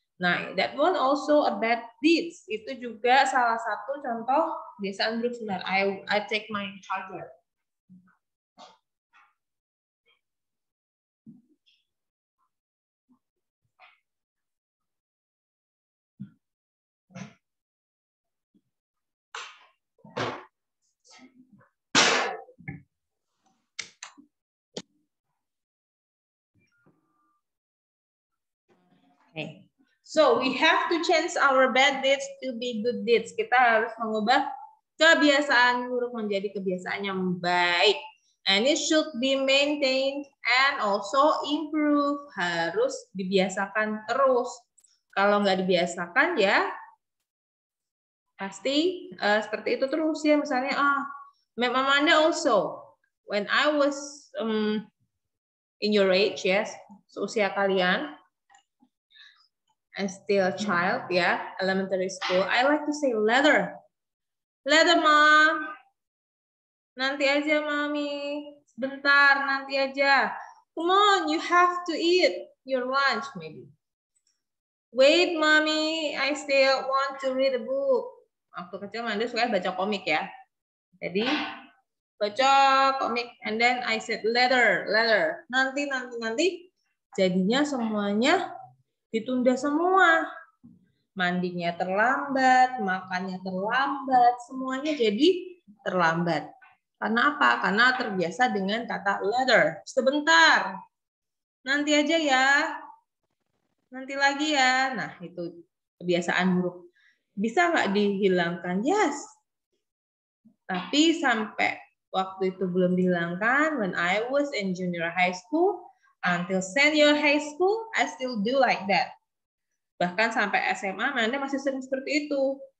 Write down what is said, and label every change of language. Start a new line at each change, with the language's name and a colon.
English: Nah, that one also a bad deeds.
Indonesian: Itu juga salah satu contoh kebiasaan buruk sebenarnya.
English: I take my charger. Okay. So we have to change our bad deeds to be good deeds.
Indonesian: Kita harus mengubah kebiasaan buruk menjadi kebiasaan yang baik.
English: And it should be maintained and also improve.
Indonesian: Harus dibiasakan terus. Kalau nggak dibiasakan ya pasti seperti itu terus ya. Misalnya
English: Amanda also when I was in your age, yes,
Indonesian: seusia kalian.
English: I'm still a child, ya, elementary school. I like to say later. Later, mom.
Indonesian: Nanti aja, mami. Sebentar, nanti aja.
English: Come on, you have to eat your lunch, maybe. Wait, mommy. I still want to read a book.
Indonesian: Waktu kecil, Manda suka baca komik, ya. Jadi, baca komik.
English: And then I said later.
Indonesian: Nanti. Jadinya semuanya ditunda semua. Mandinya terlambat, makannya terlambat, semuanya jadi terlambat. Karena apa? Karena terbiasa dengan kata later. Sebentar. Nanti aja ya. nanti lagi ya. Nah, itu kebiasaan buruk. Bisa nggak dihilangkan? Yes. Tapi sampai waktu itu belum dihilangkan,
English: when I was in junior high school, until senior high school, I still do like that.
Indonesian: Bahkan sampai SMA, Manda masih sering seperti itu.